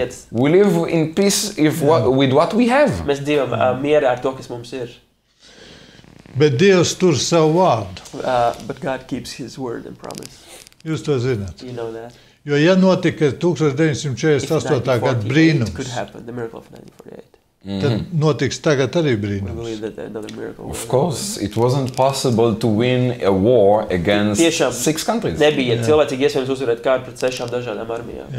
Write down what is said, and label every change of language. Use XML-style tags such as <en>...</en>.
<en>We live in peace with what we have.</en> <lv>Mēs dzīvojam mierā ar to, kas mums ir. Bet Dievs tur savu vārdu.</lv> <en>But God keeps his word and promise.</en> <lv>Jūs to zināt.</lv> <en>You know that.</en> <lv>Jo ja notika 1948. gada brīnums,</lv> <en>could happen, the miracle of 1948.</en> <lv>Tad notiks tagad arī brīnums.</lv> <en>Of course, it wasn't possible to win a war against 6 countries.</en> <lv>Nebija cilvēcīgi iespējams uzvarēt kāru pret 6 dažādām armijām.</lv>